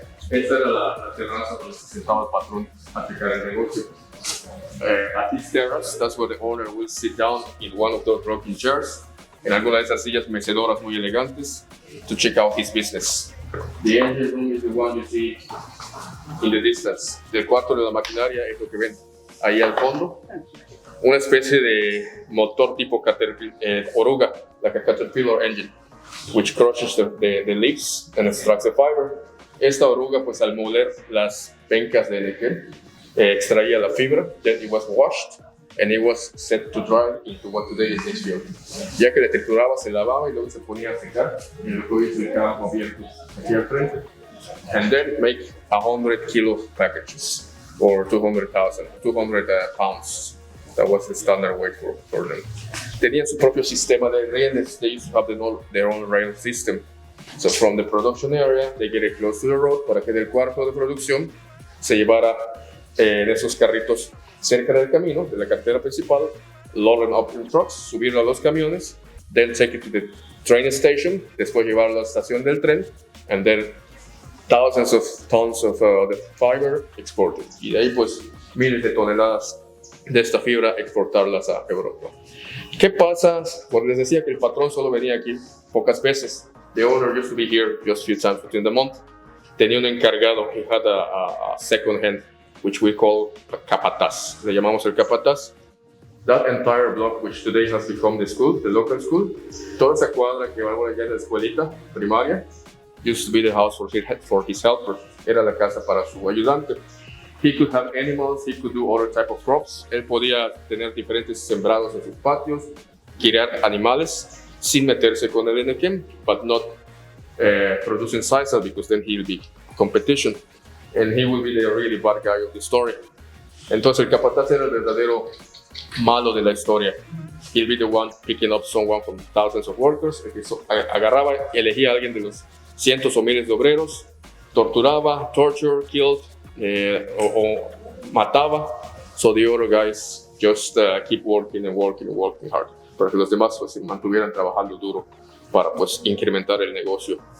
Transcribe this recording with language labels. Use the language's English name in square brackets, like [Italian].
[Spanish] Esta era la terraza donde se sentaba el patrón a checar el negocio. [English] At this terrace, that's where the owner will sit down in one of those rocking chairs, [Spanish] en alguna de esas sillas mecedoras muy elegantes, [English] to check out his business. The engine room is the one you see in the distance. [Spanish] Del cuarto de la maquinaria es lo que ven ahí al fondo. Una especie de motor tipo oruga, [English] like a caterpillar engine, which crushes the leaves and extracts the fiber. [Spanish] Esta oruga, pues al moler las pencas de anaquel, extraía la fibra, [English] then it was washed and it was set to dry into what today is HPO. [Spanish] Ya que la trituraba, se lavaba y luego se ponía a secar y luego se dejaba abierto aquí al frente. [English] And then make 100 kilo packages or 200 pounds. That was the standard weight for them. [Spanish] Tenían su propio sistema de rieles. [English] They used to have their own rail system. So from the production area, they get it close to the road [Spanish] para que del cuarto de producción se llevara en esos carritos cerca del camino, de la carretera principal, [English] load up in trucks, [Spanish] subirlo a los camiones, [English] then take it to the train station, [Spanish] después llevarlo a la estación del tren, [English] and then thousands of tons of the fiber exported. [Spanish] Y de ahí pues miles de toneladas de esta fibra exportarlas a Europa. ¿Qué pasa? Porque les decía que el patrón solo venía aquí pocas veces. [English] The owner used to be here just a few times within the month. [Spanish] Tenía un encargado, [English] he had a second hand, which we call a capataz. [Spanish] Le llamamos el capataz. [English] That entire block, which today has become the school, the local school, [Spanish] toda esa cuadra que va allá en la escuelita primaria, [English] used to be the house for his helper. [Spanish] Era la casa para su ayudante. [English] He could have animals, he could do other type of crops. [Spanish] Él podía tener diferentes sembrados en sus patios, criar animales, sin meterse con el enequem, [English] but not producing sisal, because then he will be competition and he will be the really bad guy of the story. [Spanish] Entonces el capataz era el verdadero malo de la historia. [English] He'll be the one picking up someone from thousands of workers. [Spanish] Agarraba y elegía a alguien de los cientos o miles de obreros, torturaba, [English] torture, killed, [Spanish] o mataba. [English] So the other guys just keep working and working and working hard, [Spanish] para que los demás pues, se mantuvieran trabajando duro para pues incrementar el negocio.